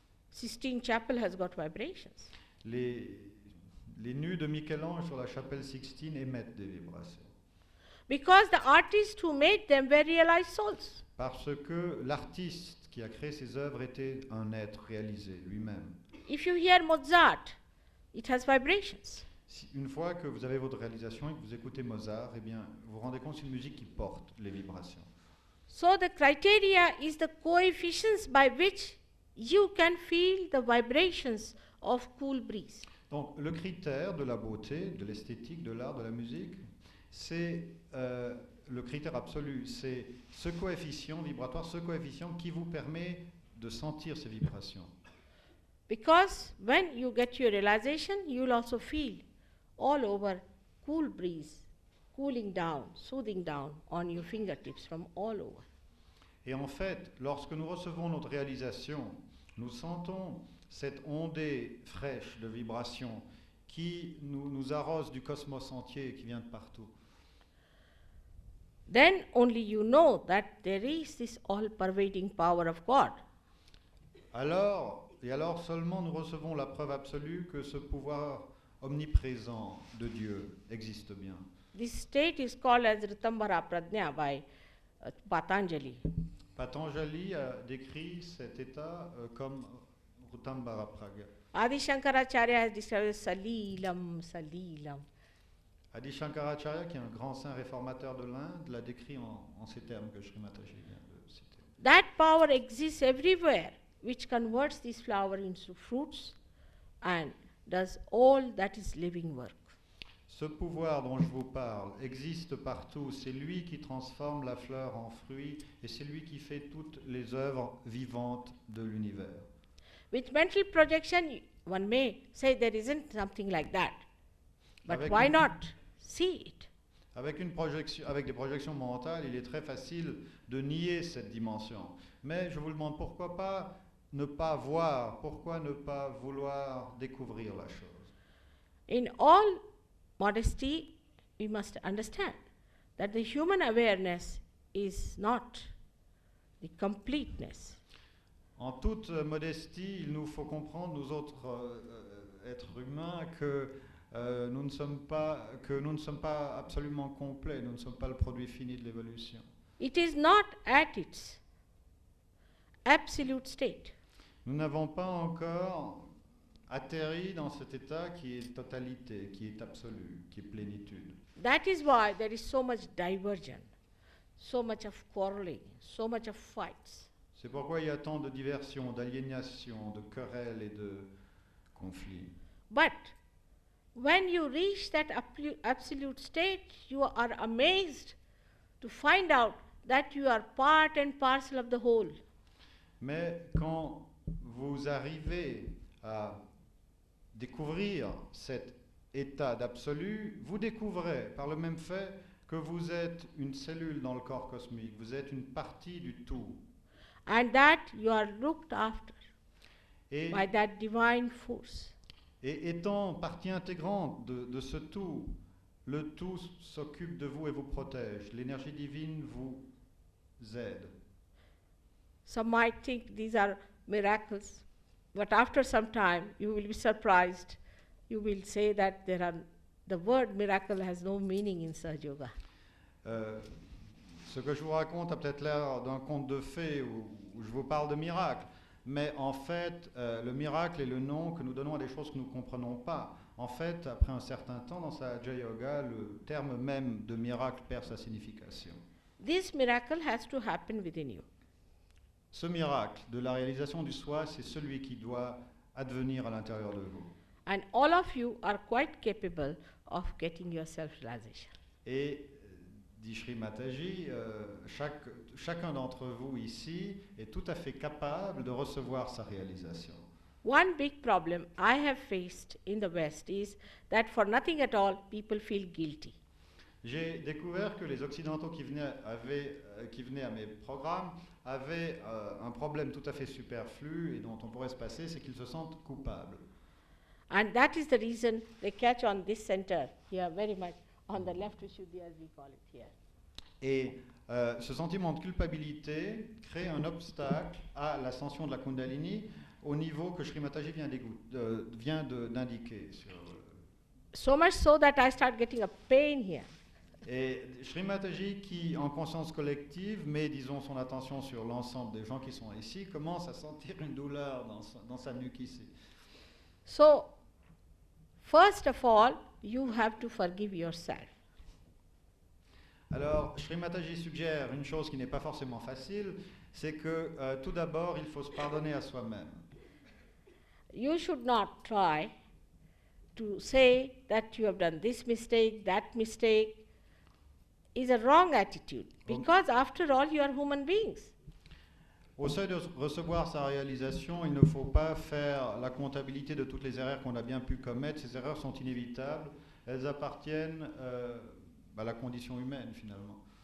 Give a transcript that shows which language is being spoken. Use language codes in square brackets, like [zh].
[en] Sistine Chapel has got vibrations. [fr] Les nus de Michel-Ange sur la chapelle Sixtine émettent des vibrations. [en] Because the artists who made them were realized souls. [fr] Parce que l'artiste qui a créé ces œuvres était un être réalisé lui-même. [en] If you hear Mozart, it has vibrations. [fr] Une fois que vous avez votre réalisation et que vous écoutez Mozart, eh bien, vous vous rendez compte que c'est une musique qui porte les vibrations. [en] So the criteria is the coefficients by which you can feel the vibrations of cool breeze. [fr] Donc le critère de la beauté, de l'esthétique, de l'art, de la musique, c'est le critère absolu, c'est ce coefficient vibratoire, ce coefficient qui vous permet de sentir ces vibrations. [en] Because when you get your realization, you will also feel all over cool breeze, cooling down, soothing down on your fingertips from all over. [fr] Et en fait, lorsque nous recevons notre réalisation, nous sentons cette ondée fraîche de vibrations qui nous arrose du cosmos entier, qui vient de partout. [en] Then only you know that there is this all-pervading power of God. [fr] Alors seulement nous recevons la preuve absolue que ce pouvoir omniprésent de Dieu existe bien. [en] This state is called as Ritambhara Pradnya by Patanjali. [fr] Patanjali a décrit cet état comme Ritambhara Pragya. [en] Adi Shankaracharya has described as Salilam, Salilam. [fr] Adi Shankaracharya, qui est un grand saint réformateur de l'Inde, l'a décrit en ces termes que Sri Mataji vient de citer. [en] That power exists everywhere, which converts this flower into fruits and does all that is living work. [fr] Ce pouvoir dont je vous parle existe partout. C'est lui qui transforme la fleur en fruit et c'est lui qui fait toutes les œuvres vivantes de l'univers. [en] With mental projection, one may say there isn't something like that. But why not see it? [fr] Avec des projections mentales, il est très facile de nier cette dimension. Mais je vous demande pourquoi pas ne pas voir, pourquoi ne pas vouloir découvrir la chose. [en] In all modesty, we must understand that the human awareness is not the completeness. [fr] En toute modestie, il nous faut comprendre, nous autres êtres humains, que nous ne sommes pas absolument complets, nous ne sommes pas le produit fini de l'évolution. [en] It is not at its absolute state. [fr] Nous n'avons pas encore atterri dans cet état qui est totalité, qui est absolu, qui est plénitude. [en] That is why there is so much diversion, so much of quarreling, so much of fights. [fr] C'est pourquoi il y a tant de diversion, d'aliénation, de querelles et de conflits. [en] But when you reach that absolute state, you are amazed to find out that you are part and parcel of the whole. [fr] Mais quand vous arrivez à découvrir cet état d'absolu, vous découvrez par le même fait que vous êtes une cellule dans le corps cosmique, vous êtes une partie du tout. [en] And that you are looked after [fr] Et, [en] by that divine force. [fr] et étant partie intégrante de ce tout, le tout s'occupe de vous et vous protège. L'énergie divine vous aide. [en] Some might think these are miracles, but after some time you will be surprised. You will say that the word miracle has no meaning in Sahaja Yoga. [fr] Ce que je vous raconte a peut-être l'air d'un conte de fées où je vous parle de miracle, mais en fait, le miracle est le nom que nous donnons à des choses que nous ne comprenons pas. En fait, après un certain temps, dans Sahaja Yoga, le terme même de miracle perd sa signification. [en] This miracle has to happen within you. [fr] Ce miracle de la réalisation du soi, c'est celui qui doit advenir à l'intérieur de vous. [en] And all of you are quite capable of getting your self-realization. [fr] Et, dit Sri Mataji, chacun d'entre vous ici est tout à fait capable de recevoir sa réalisation. [en] One big problem I have faced in the West is that for nothing at all, people feel guilty. [fr] J'ai découvert que les Occidentaux qui venaient à mes programmes avaient un problème tout à fait superflu et dont on pourrait se passer, c'est qu'ils se sentent coupables. [en] And that is the reason they catch on this center here very much, on the left Vishuddhi as we call it here. [fr] Et ce sentiment de culpabilité crée un obstacle à l'ascension de la Kundalini au niveau que Sri Mataji vient d'indiquer. [en] So much so that I start getting a pain here. [fr] Et Sri Mataji, qui en conscience collective met, disons, son attention sur l'ensemble des gens qui sont ici, commence à sentir une douleur dans sa nuque ici. [en] So, first of all, you have to forgive yourself. [fr] Alors, Sri Mataji suggère une chose qui n'est pas forcément facile, c'est que tout d'abord, il faut se pardonner à soi-même. [en] You should not try to say that you have done this mistake, that mistake. Is a wrong attitude, because after all, you are human beings. [fr] Au seuil de recevoir sa réalisation, il ne faut pas faire la comptabilité de toutes les erreurs qu'on a bien pu commettre. Ces erreurs sont inévitables. Elles appartiennent à la condition humaine, finalement.